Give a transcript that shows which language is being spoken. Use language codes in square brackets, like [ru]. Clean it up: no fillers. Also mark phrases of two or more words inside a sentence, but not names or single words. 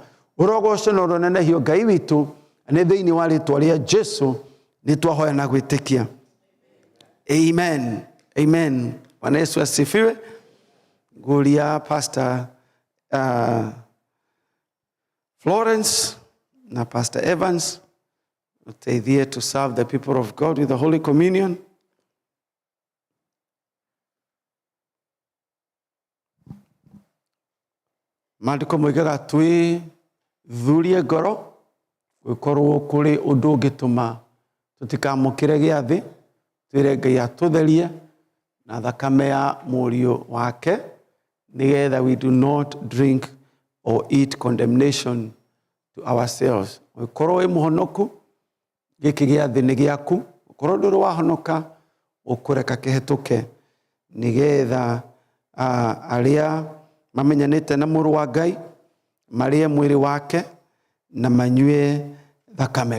[ki] Ũrogoco na ũronenehio Ngai witũ nĩ thĩinĩ wa rĩtwa rĩa Jesu nĩ twahoya na gwĩtĩkia. [sw] Amen. Amen. Bwana Yesu asifiwe. [ki] Nguria Pastor Florence na Pastor Evans uteithie [en] to serve the people of God with the Holy Communion. [ki] Maandiko moigaga twithurie ngoro gwikorwo kuri undu ungituma tutikamukire giathi twire Ngai atutherie na thakame ya murio wake nigetha [en] we do not drink or eat condemnation to ourselves. [ki] Wikorwo wi muhonoku giki giathi ni giaku ukorwo nduru wahonoka ukureka kihituke nigetha aria mamenyanite na muru wa Ngai marie mwiri wake na manyue thakame.